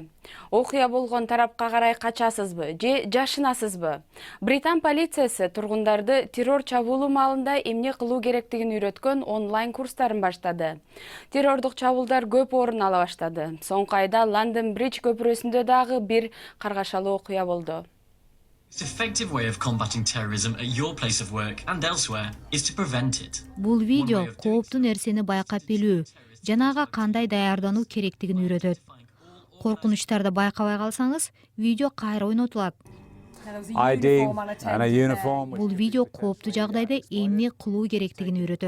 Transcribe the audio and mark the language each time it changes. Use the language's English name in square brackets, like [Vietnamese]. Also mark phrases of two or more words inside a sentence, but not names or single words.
[Kyrgyz] Окуя болгон тарапка карай качасызбы же жашынасызбы? Британ полициясы тургундарды террор чабуулу маалында эмне кылуу керектигин үйрөткөн онлайн курстарын баштады. Террордук чабуулдар көп орун ала баштады. Соңку айда Лондон Бридж көпүрөсүндө дагы бир каргашалуу окуя болду. [English] An effective way of combating terrorism at your place of work and elsewhere is to prevent it. [Kyrgyz] Бул видео кооптуу нерсени байкап билүү жана ага кандай даярдануу керектигин үйрөтөт. Коркунучтарды байкабай калсаңыз, видео кайра ойнотулат. Бул видео кооптуу жагдайда эмне кылуу керектигин үйрөтөт.